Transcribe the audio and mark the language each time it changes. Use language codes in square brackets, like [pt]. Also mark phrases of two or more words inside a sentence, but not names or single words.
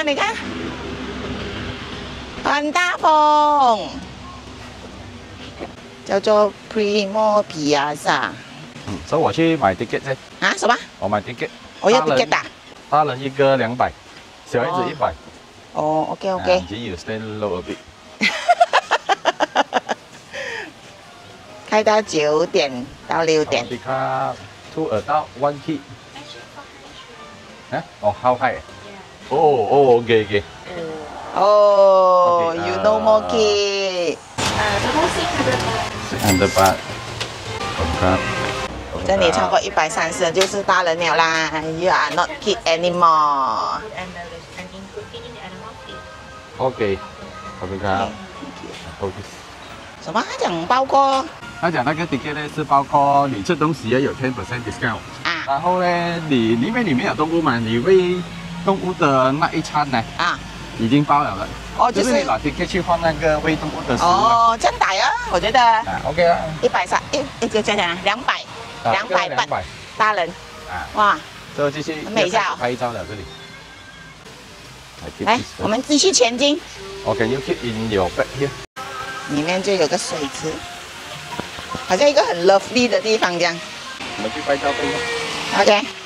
[zh] 你看，很大風，叫做 Primor Piazza。所以我去買 ticket 先。啊？什麼？我買 ticket。我要 ticket 打。大人一個200，小孩子100。 OK。 [en] You stand low a bit。 [zh] 開到9點到6點。 [en] 2 adult 1 kid。how high？ OK。 you no more kid。 600 baht。 [zh] 這裡超過130就是大人了啦。 [en] You are not kid anymore。 [zh] OK。什麼？他講包括？他講那個 ticket 呢是包括你吃東西也有10% discount 啊，然後呢你裡面有動物嘛，你餵動物的那一餐呢已經包了的。就是你拿 ticket 去換那個餵動物的食物。這樣打呀，我覺得。OK 啊。130，就這樣200半大人。哇。 就繼續美一下拍照了這裡。來，我們繼續前進。 [en] Okay, you keep in your bag here。 [zh] 裡面就有個水池。好像一個很 lovely 的地方這樣。我們去拍照片吧。 OK。